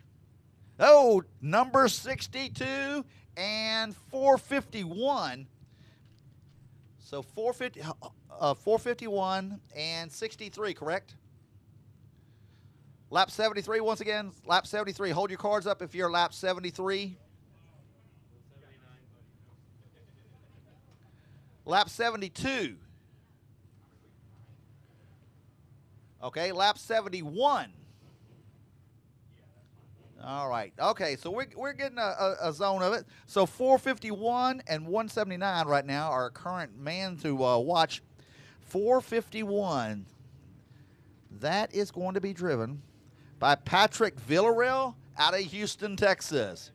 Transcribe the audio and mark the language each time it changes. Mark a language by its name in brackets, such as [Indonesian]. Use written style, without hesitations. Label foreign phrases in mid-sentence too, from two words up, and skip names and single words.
[English] Oh, number 62 and 451. So 451 and 63, correct? Lap 73 once again. Lap 73. Hold your cards up if you're lap 73. Lap 72. Okay, lap 71. All right. Okay, so we're getting a zone of it. So 451 and 179 right now are current man to watch. 451. That is going to be driven by Patrick Villarreal out of Houston, Texas.